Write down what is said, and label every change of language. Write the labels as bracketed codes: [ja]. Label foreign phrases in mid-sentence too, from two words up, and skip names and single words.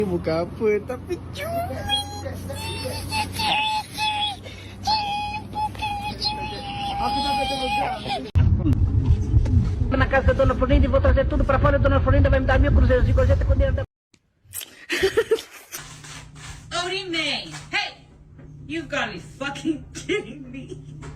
[ms] Buka apa tapi cumi. Aku tak kata buka. [pt] Na casa da Dona Florinda e vou trazer tudo pra fora. A Dona Florinda vai me dar 1000 cruzeiros de gorjeta com dinheiro da... [en] Odie May! Hey! You've got to be fucking kidding me.